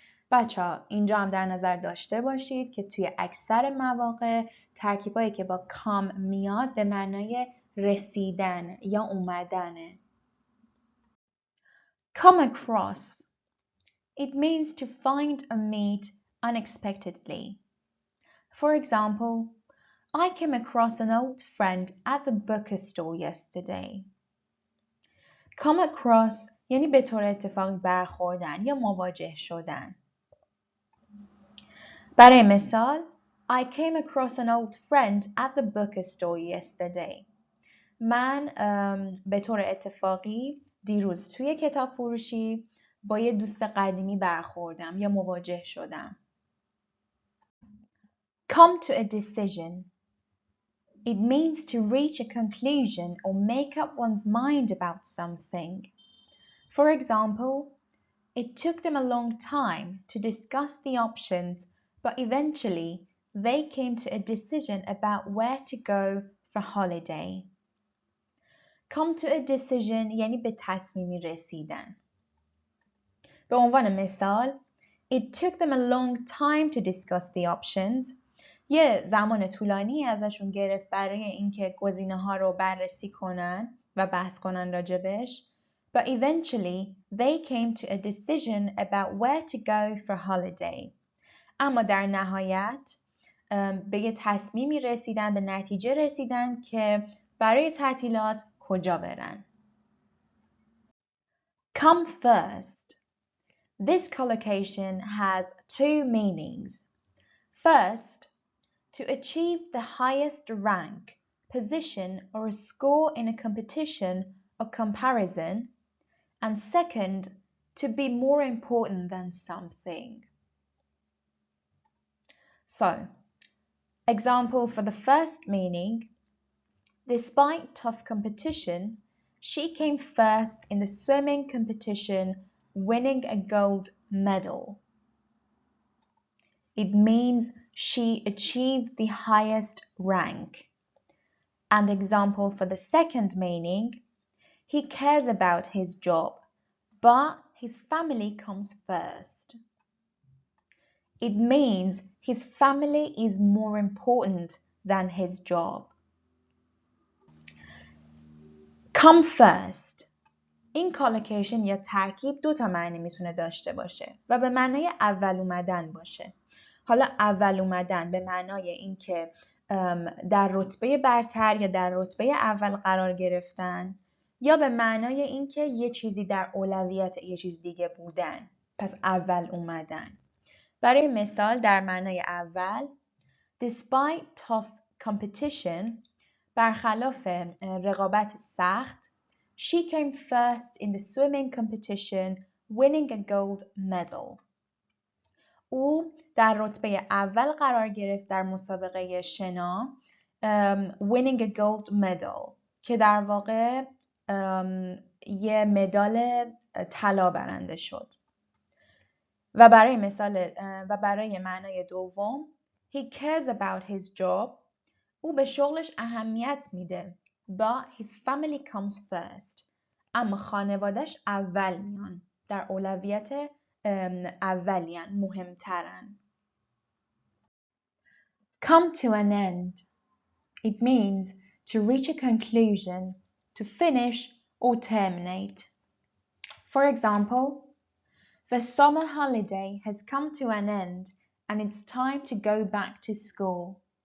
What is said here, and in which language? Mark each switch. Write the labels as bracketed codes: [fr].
[fa] بچه‌ها اینجا هم در نظر داشته باشید که توی اکثر مواقع ترکیبایی که با come میاد به معنای رسیدن یا اومدنه. [en] Come across. It means to find or meet unexpectedly. For example, I came across an old friend at the bookstore yesterday. Come across [fa] یعنی به طور اتفاقی برخوردن یا مواجه شدن. برای مثال [en] I came across an old friend at the bookstore yesterday. [fa] من به طور اتفاقی دیروز توی کتاب فروشی با یه دوست قدیمی برخوردم یا مواجه شدم. [en] Come to a decision. It means to reach a conclusion or make up one's mind about something. For example, it took them a long time to discuss the options, but eventually they came to a decision about where to go for holiday. Come to a decision [fa] یعنی به تصمیمی رسیدن. به عنوان مثال [en] It took them a long time to discuss the options. [fa] یه زمان طولانی ازشون گرفت برای اینکه گزینه‌ها رو بررسی کنن و بحث کنن راجبش. [en] But eventually they came to a decision about where to go for holiday. [fa] اما در نهایت به یه تصمیمی رسیدن، به نتیجه رسیدن که برای تعطیلات کجا برن. [en] Come first. This collocation has two meanings. First, to achieve the highest rank, position, or a score in a competition or comparison. And second, to be more important than something. So, example for the first meaning, despite tough competition, she came first in the swimming competition, winning a gold medal. It means she achieved the highest rank. And example for the second meaning, he cares about his job, but his family comes first. It means his family is more important than his job. Come first. [fa] این کالوکیشن یا ترکیب دو تا معنی میتونه داشته باشه و به معنای اول اومدن باشه. حالا اول اومدن به معنای اینکه در رتبه برتر یا در رتبه اول قرار گرفتن یا به معنای اینکه یه چیزی در اولویت یه چیز دیگه بودن. پس اول اومدن. برای مثال در معنای اول [en] despite tough competition [fa] برخلاف رقابت سخت [en] she came first in the swimming competition winning a gold medal. [fa] او در رتبه اول قرار گرفت در مسابقه شنا [en] winning a gold medal [fa] که در واقع یه مدال طلا برنده شد. و برای مثال و برای معنای دوم [en] he cares about his job [fa] او به شغلش اهمیت میده [en] but his family comes first [fa] اما خانوادش اول میان در اولویت اولیان مهمترن. [en] Come to an end. It means to reach a conclusion, to finish or terminate. For example, the summer holiday has come to an end and it's time to go back to school.